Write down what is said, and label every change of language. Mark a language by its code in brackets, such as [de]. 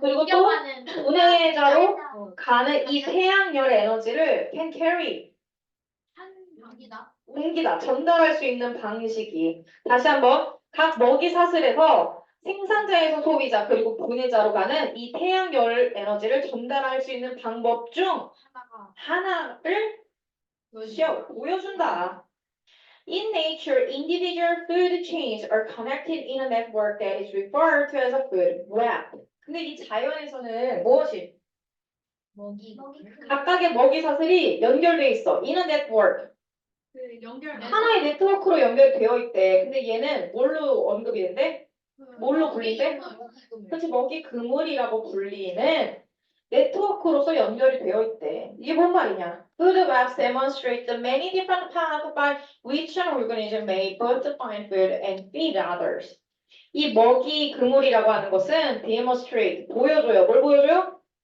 [ko] 그리고 또 분해자로 가는 이 태양열 에너지를 [en] can carry [ko] 옮기다 전달할 수 있는 방식이 다시 한번 각 먹이 사슬에서 생산자에서 소비자 그리고 분해자로 가는 이 태양열 에너지를 전달할 수 있는 방법 중 하나를 보여준다. [en] In nature, individual food chains are connected in a network that is referred to as a food web. [ko] 근데 이 자연에서는 무엇이? 각각의 먹이 사슬이 연결돼 있어. [en] In a network. [ko] 하나의 네트워크로 연결되어 있대. 근데 얘는 뭘로 언급이 된대? 뭘로 불린대? 그렇지, 먹이 그물이라고 불리는 네트워크로서 연결이 되어 있대. 이게 뭔 말이냐? [en] Food webs demonstrate the many different paths by which an organism may both find food and feed others. [ko] 이 먹이 그물이라고 하는 것은 demonstrate, 보여줘요. 뭘 보여줘요?